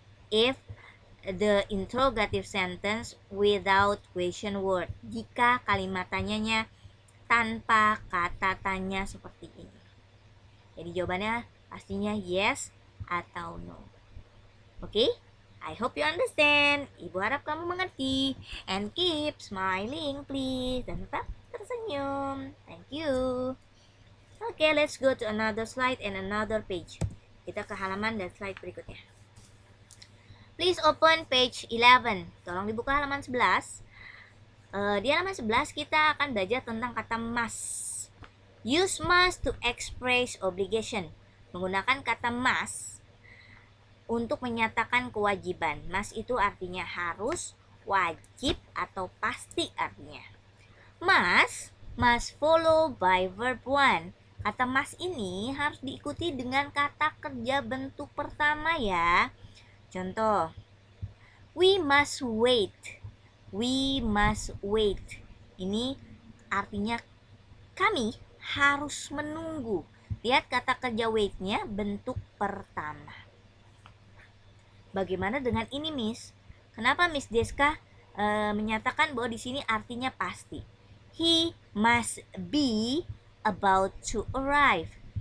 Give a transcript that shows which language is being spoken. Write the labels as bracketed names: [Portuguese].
[English] If the interrogative sentence without question word, [Indonesian] jika kalimat tanyanya tanpa kata tanya seperti ini. Jadi jawabannya pastinya yes atau no. Oke? [English] I hope you understand. [Indonesian] Ibu harap kamu mengerti. [English] And keep smiling please. [Indonesian] Dan tetap tersenyum. [English] Thank you. Oke, let's go to another slide and another page. [Indonesian] Kita ke halaman dan slide berikutnya. [English] Please open page 11. [Indonesian] Tolong dibuka halaman 11. Di halaman 11 kita akan belajar tentang kata must. [English] Use must to express obligation. [Indonesian] Menggunakan kata must untuk menyatakan kewajiban. Must itu artinya harus, wajib, atau pasti artinya. [English] Must follow by verb 1. [Indonesian] Kata must ini harus diikuti dengan kata kerja bentuk pertama ya. [English] Contoh, we must wait. We must wait. [Indonesian] Ini artinya kami harus menunggu. Lihat kata kerja wait-nya bentuk pertama. Bagaimana dengan ini, Miss? Kenapa Miss Deska menyatakan bahwa di sini artinya pasti? [English] He must be about to arrive.